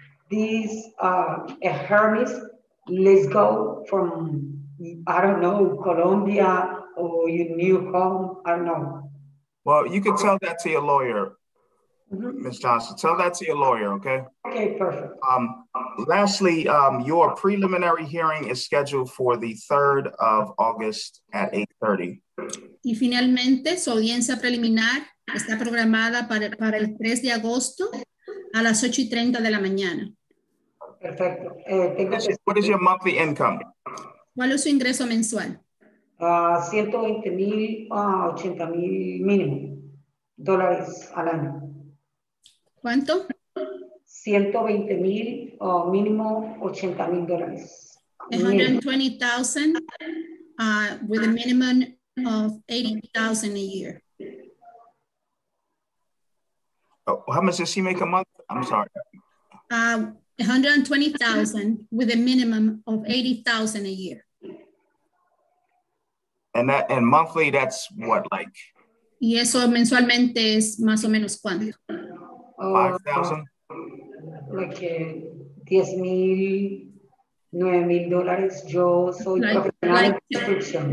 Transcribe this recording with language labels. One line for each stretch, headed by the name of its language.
English: this Hermes, let's go from, I don't know, Colombia or your new home, I don't know. Well, you can tell that to your lawyer, Ms. Johnson. Tell that to your lawyer, okay? Okay, perfect. Lastly, your preliminary hearing is scheduled for the 3rd of August at 8:30.
Spanish: Y finalmente, su audiencia preliminar está programada para el 3 de agosto a las 8:30 de la mañana. Perfecto.
English: What is your monthly income?
Spanish: ¿Cuál es su ingreso mensual? 120,000 a 80,000 mínimo dólares al año. ¿Cuánto? 120,000 o mínimo 80,000 dólares.
English: 120,000 with a minimum of 80,000 a year. Oh, how much does she make a month? I'm sorry. 120,000 with a minimum of 80,000 a year. And monthly, that's what, like?
Spanish: Y eso mensualmente es más o menos ¿cuánto?
English: 5,000?
Spanish: Like 10,000, 9,000 dólares. Yo soy profesional en construcción.